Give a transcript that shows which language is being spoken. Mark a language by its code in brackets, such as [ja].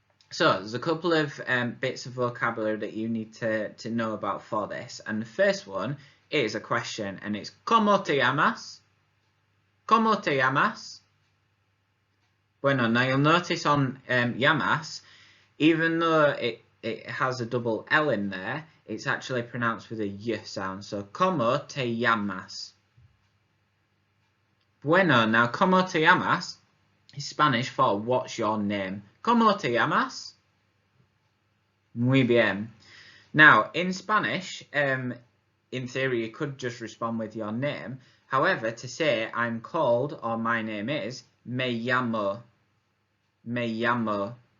[en] So there's a couple of bits of vocabulary that you need to know about for this, and the first one is a question, and it's [es] ¿Cómo te llamas? ¿Cómo te llamas? Bueno, [en] now you'll notice on llamas, even though it has a double L in there, it's actually pronounced with a Y sound. [es] So ¿Cómo te llamas? Bueno, now ¿Cómo te llamas? [en] is Spanish for what's your name. [es] ¿Cómo te llamas? Muy bien. [en] Now, in Spanish, in theory, you could just respond with your name. However, to say I'm called or my name is, [es] me llamo. Me llamo.